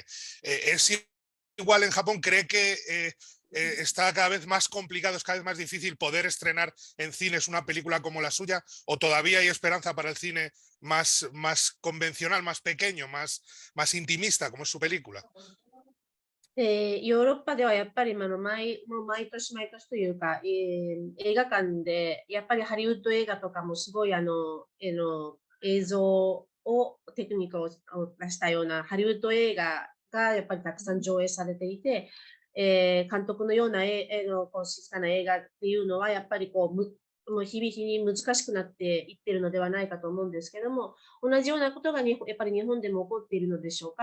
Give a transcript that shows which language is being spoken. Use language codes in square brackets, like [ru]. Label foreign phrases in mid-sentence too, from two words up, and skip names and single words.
[es] ¿Es igual en Japón? ¿Cree que está cada vez más complicado, es cada vez más difícil poder estrenar en cines una película como la suya? ¿O todavía hay esperanza para el cine más convencional, más pequeño, más intimista, como es su película? [ja] ヨーロッパではやっぱりもう毎年というか、映画館でやっぱりハリウッド映画とかもすごい映像をテクニックを出したようなハリウッド映画がやっぱりたくさん上映されていて、監督のような静かな映画っていうのはやっぱりもう日々に難しくなっていってるのではないかと思うんですけども、同じようなことがやっぱり日本でも起こっているのでしょうか。